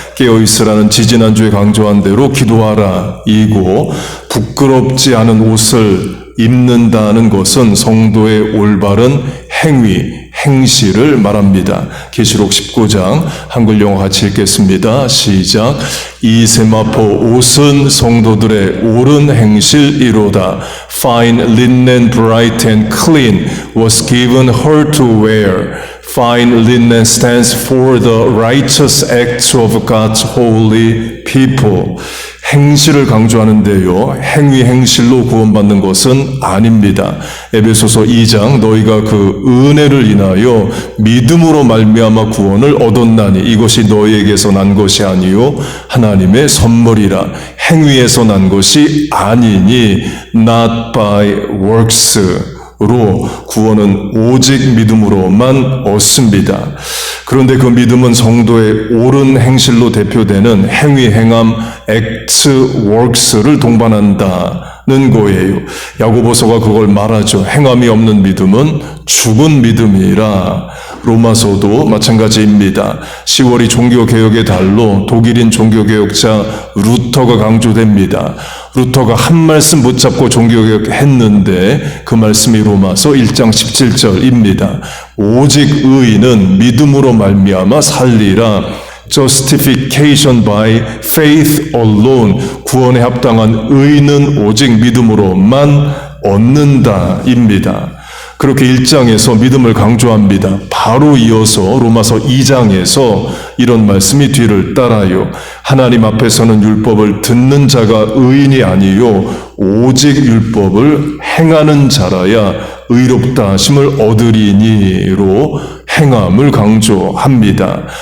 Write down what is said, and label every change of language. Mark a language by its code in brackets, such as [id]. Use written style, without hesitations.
[ko] 깨어있으라는 지지난주에 강조한 대로 기도하라 이고, 부끄럽지 않은 옷을 입는다는 것은 성도의 올바른 행실을 말합니다. 계시록 19장 한글 영어 같이 읽겠습니다. 시작. 이 세마포 옷은 성도들의 옳은 행실이로다. [en] Fine linen, bright and clean was given her to wear. Fine linen stands for the righteous acts of God's holy people. [ko] 행실을 강조하는데요, 행실로 구원받는 것은 아닙니다. 에베소서 2장 너희가 그 은혜를 인하여 믿음으로 말미암아 구원을 얻었나니 이것이 너희에게서 난 것이 아니요 하나님의 선물이라. 행위에서 난 것이 아니니 [en] not by works [ko] 로 구원은 오직 믿음으로만 얻습니다. 그런데 그 믿음은 성도의 옳은 행실로 대표되는 행함, act, works를 동반한다는 거예요. 야고보서가 그걸 말하죠. 행함이 없는 믿음은 죽은 믿음이라. 로마서도 마찬가지입니다. 10월이 종교개혁의 달로 독일인 종교개혁자 루터가 강조됩니다. 루터가 한 말씀 붙잡고 종교개혁했는데 그 말씀이 로마서 1장 17절입니다. 오직 의인은 믿음으로 말미암아 살리라. [en] Justification by faith alone. [ko] 구원에 합당한 의인은 오직 믿음으로만 얻는다입니다. 그렇게 1장에서 믿음을 강조합니다. 바로 이어서 로마서 2장에서 이런 말씀이 뒤를 따라요. 하나님 앞에서는 율법을 듣는 자가 의인이 아니요 오직 율법을 행하는 자라야 의롭다 하심을 얻으리니로 행함을 강조합니다.